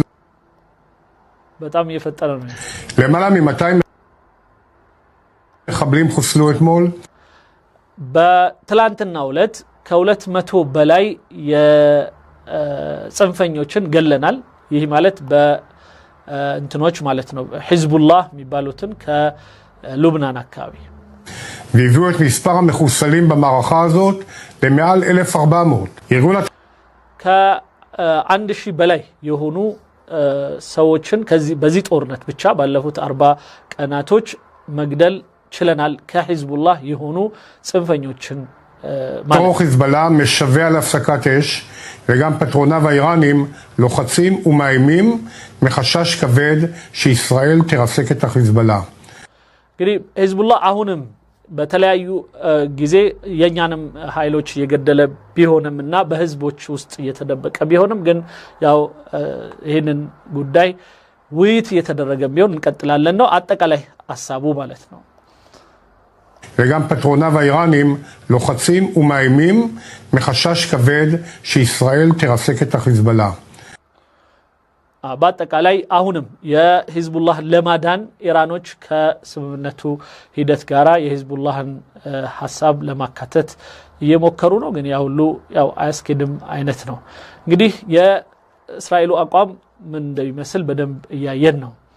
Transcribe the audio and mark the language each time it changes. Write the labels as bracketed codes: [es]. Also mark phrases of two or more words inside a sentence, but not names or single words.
[am] በጣም እየፈጠረ ነው። [he] למעלה מ-200 מחבלים חוסלו אתמול. [am] በትላንትናው ዕለት ከ200 በላይ የጽንፈኞችን ገለናል። ይህ ማለት በእንትኖች ማለት ነው ሒዝቡላህ የሚባሉትን ከሉብናን አካባቢ [he] והביאו את מספר המחוסלים במערכה הזאת למעל 1400. ארגון [am] ከ1000 በላይ የሆኑ ሰዎችን በዚህ ጦርነት ብቻ ባለፉት 40 ቀናቶች መግደል ችለናል ከሒዝቡላህ የሆኑ ጽንፈኞችን ማለት [he] טרור חיזבאללה משווע להפסקת אש וגם פטרוניו האיראנים לוחצים ומאיימים מחשש כבד שישראל תרסק את החיזבאללה. [am] እንግዲህ ሒዝቡላህ አሁንም በተለያዩ ጊዜ የኛንም ኃይሎች የገደለ ቢሆንምና በህዝቦች ውስጥ እየተደበቀ ቢሆንም ግን ያው ይሄንን ጉዳይ ውይይት እየተደረገ ቢሆን እንቀጥላለን ነው አጠቃላይ ሐሳቡ ማለት ነው። [he] וגם פטרוניו האיראנים לוחצים ומאיימים מחשש כבד שישראל תרסק את החיזבאללה. [am] በአጠቃላይ አሁንም የሂዝቡላህ ለማዳን ኢራኖች ከስምምነቱ ሂደት ጋራ የሂዝቡላህን ሐሳብ ለማካተት እየሞከሩ ነው። ግን ያው ሁሉ ያው አያስኬድም አይነት ነው። እንግዲህ የእስራኤሉ አቋም ምን እንደሚመስል በደንብ እያየን ነው።